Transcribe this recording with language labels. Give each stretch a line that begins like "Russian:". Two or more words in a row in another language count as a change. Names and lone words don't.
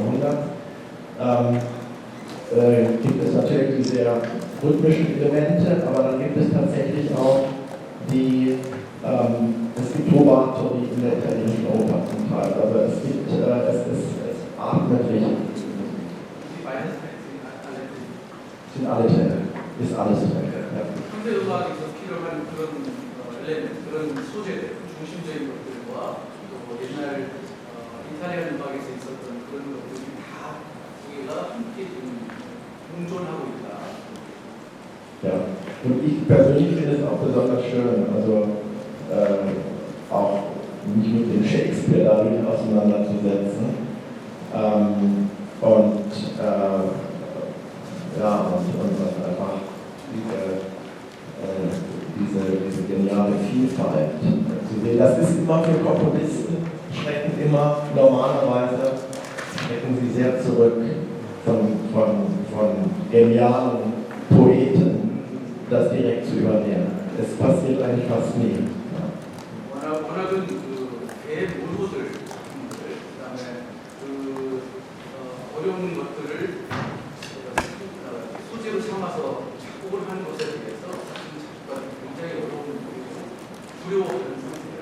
German: Jahrhunderts, gibt es natürlich die sehr rhythmischen Elemente, aber dann gibt es tatsächlich auch es gibt Rubato, die in der italienischen Oper zum Teil, aber es atmet richtig. Sind alle drin, ist alles drin. Ja.
Korean: 현대 음악에서 필요한 그런 달래는 그런 소재들, 중심적인 것들과 또 옛날 이탈리안 음악에서 있었던 그런 것들이 다 두 개가 함께 지금 공존하고 있다.
German: Ja, und ich persönlich finde es auch besonders schön, also auch mich mit dem Shakespeare dadurch auseinanderzusetzen. Und einfach diese geniale Vielfalt zu sehen. Das ist immer für Komponisten, schrecken immer normalerweise, schrecken sie sehr zurück von genialen Poeten, das direkt zu übernehmen. Es passiert eigentlich fast nie.
Korean: 워낙은 그 모두들, 그다음에 어려운 것들을 소재로 삼아서 작곡을 하는 것에 대해서 굉장히 어려운 두려워하는 상태예요.